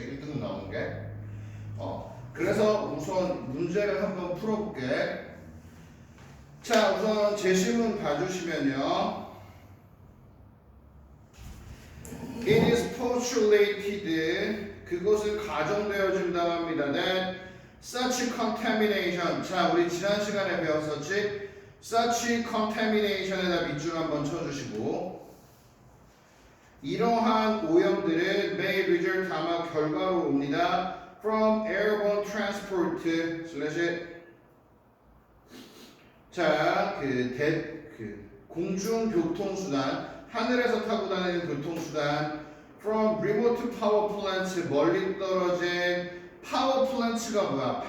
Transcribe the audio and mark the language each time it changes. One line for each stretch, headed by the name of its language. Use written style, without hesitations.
Korean: 1등급 나오는 게. 그래서 우선 문제를 한번 풀어볼게. 자, 우선 제시문 봐주시면요.
English: It is postulated.
Korean: 그것은 가정되어진다고 합니다.
English: That such contamination.
Korean: 자, 우리 지난 시간에 배웠었지?
English: Such contamination
Korean: 에다 밑줄 한번 쳐주시고 이러한 오염들은
English: may result
Korean: 아마 결과로 옵니다.
English: From airborne transport
Korean: 자, 공중교통수단, 하늘에서 타고 다니는 교통수단
English: from remote power plants,
Korean: 멀리 떨어진 파워 플랜트가 뭐야?